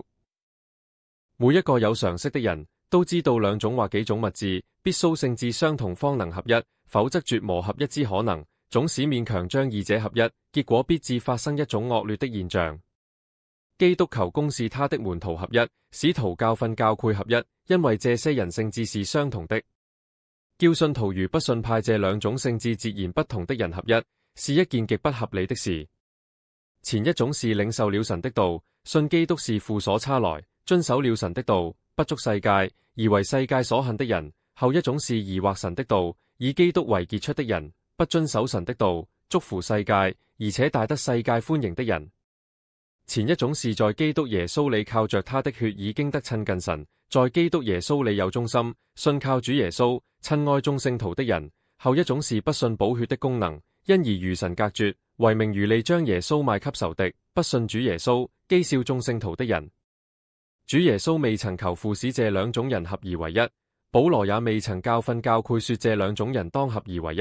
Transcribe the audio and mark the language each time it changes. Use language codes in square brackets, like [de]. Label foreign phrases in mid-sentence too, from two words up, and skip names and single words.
[zh] 每一個有常識的人都知道，兩種或幾種物質必須性質相同方能合一，否則絕無合一之可能。總使勉強將二者合一，結果必致發生一種惡劣的現象。基督求公使他的門徒合一，使徒教訓教會合一，因為這些人性質是相同的。叫信徒與不信派這兩種性質截然不同的人合一，是一件極不合理的事。前一種是領受了神的道，信基督是父所差來，遵守了神的道，不觸世界，而為世界所恨的人；後一種是疑惑神的道，以基督為傑出的人，不遵守神的道，觸乎世界，而且大得世界歡迎的人。前一種是在基督耶穌裏靠着他的血已經得親近神，在基督耶穌裏有忠心，信靠主耶穌，親愛眾聖徒的人；後一種是不信寶血的功能，因而與神隔絕，為名餘利將耶穌賣給仇敵，不信主耶穌，譏笑眾聖徒的人。主耶穌未曾求父使這兩種人合而為一，保羅也未曾教訓教會說這兩種人當合而為一。